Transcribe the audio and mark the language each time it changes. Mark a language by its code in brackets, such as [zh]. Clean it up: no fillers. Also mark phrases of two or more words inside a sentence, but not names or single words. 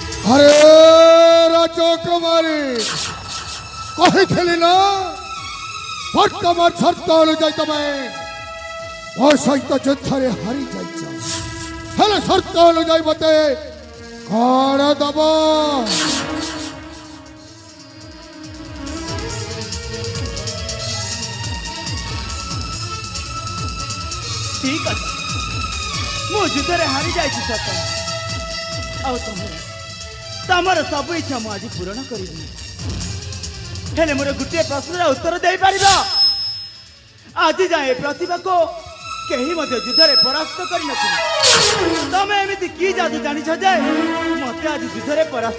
[or] ଆରେ ରାଜକୁମାରୀ କହିଛିଲି ନା ବର୍ତ୍ତମାନ ସର୍ତ୍ତ ଅନୁଯାୟୀ ତୁମେ ମୋ ସହିତ ଯୁଦ୍ଧରେ ହାରି ଯାଇଛ ହେଲେ ସର୍ତ୍ତ ଅନୁଯାୟୀ ମତେ କଣ ଦବ? [bn] ঠিক আছে [or] ମୁଁ ଯୁଦ୍ଧରେ ହାରି ଯାଇଛି ସତ ଆଉ ତମର ସବୁ ଇଚ୍ଛା ମୁଁ ଆଜି ପୂରଣ କରିବି ହେଲେ ମୋର ଗୋଟିଏ ପ୍ରଶ୍ନର ଉତ୍ତର ଦେଇପାରିବ ଆଜି ଯାଏ ପ୍ରତିଭାକୁ କେହି ମଧ୍ୟ ଯୁଦ୍ଧରେ ପରାସ୍ତ କରିନଥିଲେ ତମେ ଏମିତି କି ଯାଦୁ ଜାଣିଛ ଯେ ମତେ ଆଜି ଯୁଦ୍ଧରେ ପରାସ୍ତ